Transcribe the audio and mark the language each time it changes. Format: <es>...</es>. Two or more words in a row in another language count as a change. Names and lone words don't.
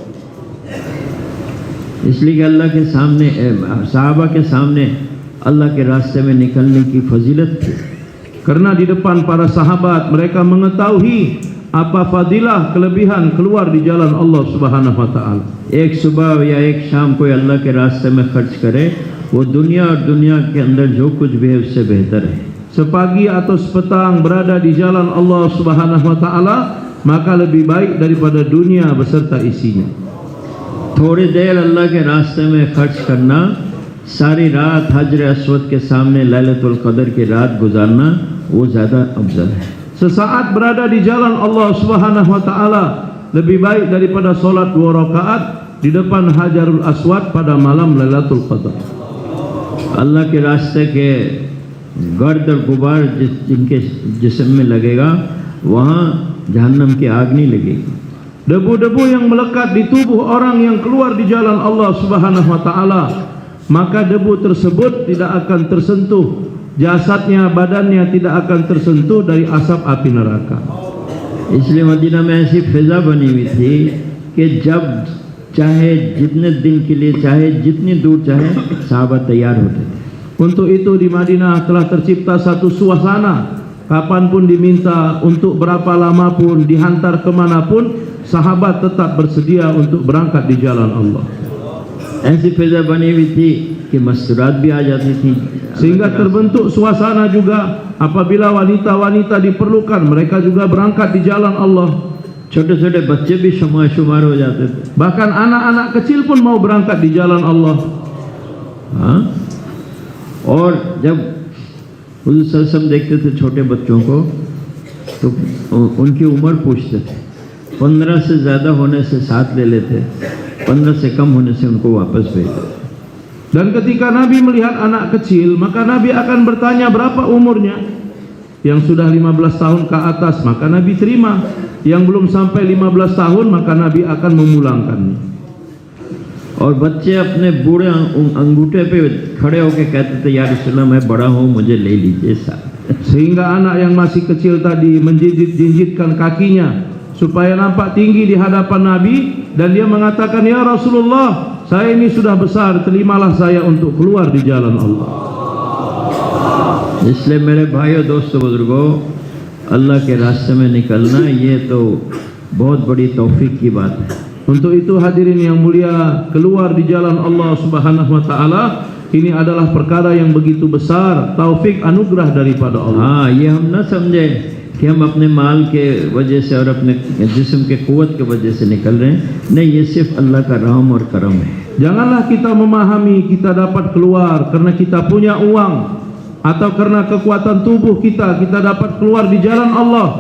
<hi>इसलिए कि अल्लाह के सामने, साहबा के सामने अल्लाह के रास्ते में निकलने की फजीलत थी।</hi> <id>Karena di depan para sahabat mereka mengetahui apa fadilah kelebihan keluar di jalan Allah</id> <ar>سبحانه وتعالى.</ar> <hi>एक सुबह या एक शाम कोई अल्लाह के रास्ते में खर्च करे, वो दुनिया और दुनिया के अंदर जो कुछ भी है उससे बेहतर है।</hi> <id>sepagi atau sepetang berada di jalan Allah</id> <ar>سبحانه وتعالى,</ar> <id>maka lebih baik daripada dunia beserta isinya.</id> <hi>थोड़ी देर अल्लाह के रास्ते में खर्च करना, सारी रात हजर अस्वद के सामने लैलतुल कदर की रात गुजारना, वो ज़्यादा अफजल है।</hi> <id>Sesaat berada di jalan Allah</id> <ar>سبحانه وتعالى</ar> <id>lebih baik daripada solat 2 rakaat di depan Hajarul Aswad pada malam Lailatul Qadar.</id> <hi>अल्लाह के रास्ते के गर्द और गुबार जिनके जिस्म में लगेगा, वहाँ जहन्नम की आग नहीं लगेगी।</hi> <id>Debu-debu yang melekat di tubuh orang yang keluar di jalan Allah</id> <ar>سبحانه وتعالى,</ar> <id>maka debu tersebut tidak akan tersentuh jasadnya, badannya tidak akan tersentuh dari asap api neraka.</id> <hi>इसलिए मदीना में ऐसी फिजा बनी हुई थी कि जब चाहे जितने दिन के लिए चाहे जितनी दूर चाहे साहबा तैयार होते थे।</hi> <id>Untuk itu di Madinah telah tercipta satu suasana, kapanpun diminta, untuk berapa lama pun, dihantar kemanapun, sahabat tetap bersedia untuk berangkat di jalan Allah.</id> <hi>ऐसी फिजा बनी हुई थी कि मस्तूरात भी आ जाती थी,</hi> <id>Sehingga terbentuk suasana juga apabila wanita-wanita diperlukan, mereka juga berangkat di jalan Allah.</id> <hi>छोटे छोटे बच्चे भी शुमार हो जाते थे।</hi> <id>Bahkan anak-anak kecil pun mau berangkat di jalan Allah.</id> <hi>हाँ, और जब हुज़ूर</hi> <ar>صلى الله عليه وسلم</ar> <hi>देखते थे छोटे बच्चों को, तो उनकी उम्र पूछते थे। 15 से ज़्यादा होने से साथ ले लेते, 15 से कम होने से उनको वापस भेजते।</hi> <id>Dan ketika Nabi melihat anak kecil, maka Nabi akan bertanya berapa umurnya. Yang sudah 15 tahun ke atas, maka Nabi terima. Yang belum sampai 15 tahun, maka Nabi akan memulangkannya.</id> <hi>और बच्चे अपने बूढ़े अंगूठे पे खड़े होकर कहते थे,</hi> <ar>يا رسول الله</ar> <hi>मैं बड़ा हूँ, मुझे ले लीजिए साथ।</hi> <id>Sehingga anak yang masih kecil tadi menjinjit-jinjitkan kakinya supaya nampak tinggi di hadapan Nabi, dan dia mengatakan,</id> <ar>يا رسول الله,</ar> <id>saya ini sudah besar, terimalah saya untuk keluar di jalan Allah.</id> <hi>इसलिए मेरे भाइयों दोस्तों बुजुर्गों, अल्लाह के रास्ते में निकलना ये तो बहुत बड़ी तौफीक की बात है।</hi> <id>Untuk itu hadirin yang mulia, keluar di jalan Allah</id> <ar>سبحانه وتعالى</ar> <id>ini adalah perkara yang begitu besar, taufik anugerah daripada Allah.</id> <hi>हाँ, ये हम न समझे कि हम अपने माल के वजह से और अपने जिस्म के कुव्वत के वजह से निकल रहे हैं। नहीं, ये सिर्फ अल्लाह का रहम और करम है।</hi> <id>Janganlah kita memahami kita dapat keluar karena kita punya uang atau karena kekuatan tubuh kita dapat keluar di jalan Allah.</id>